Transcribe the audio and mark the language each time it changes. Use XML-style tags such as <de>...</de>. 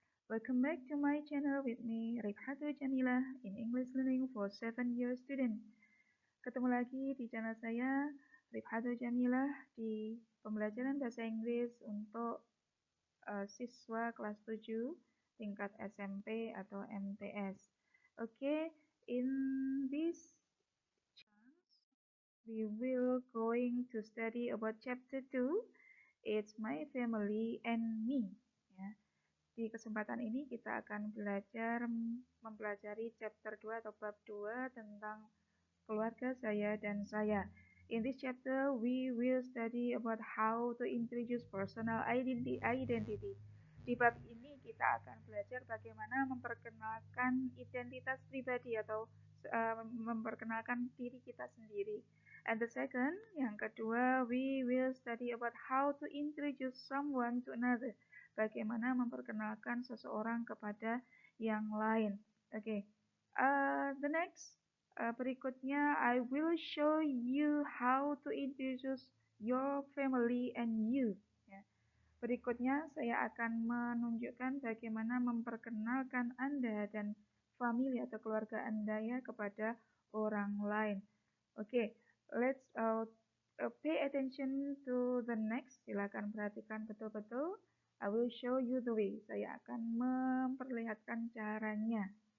<en>Welcome back to my channel with me, Rifhatu Jamilah, in English Learning for 7-year student.</en> <id>Ketemu lagi di channel saya, Rifhatu Jamilah, di pembelajaran bahasa Inggris untuk siswa kelas 7 tingkat SMP atau MTS.</id> <en>Okay, in this chance, we will going to study about chapter 2. It's my family and me.</en> <id>Ya. Di kesempatan ini kita akan belajar mempelajari chapter 2 atau bab 2 tentang keluarga saya dan saya.</id> <en>In this chapter, we will study about how to introduce personal identity.</en> <id>Di bab ini kita akan belajar bagaimana memperkenalkan identitas pribadi atau memperkenalkan diri kita sendiri.</id> <en>And the second,</en> <id>yang kedua,</id> <en>we will study about how to introduce someone to another.</en> <id>Bagaimana memperkenalkan seseorang kepada yang lain. Okay.</id> <en>The next, berikutnya, I will show you how to introduce your family and you.</en> <id>Ya. Berikutnya, saya akan menunjukkan bagaimana memperkenalkan Anda dan family atau keluarga Anda ya kepada orang lain.</id> <en>Oke, let's pay attention to the next.</en> <id>Silakan perhatikan betul-betul.</id> <en>I will show you the way.</en> <id>Saya akan memperlihatkan caranya.</id>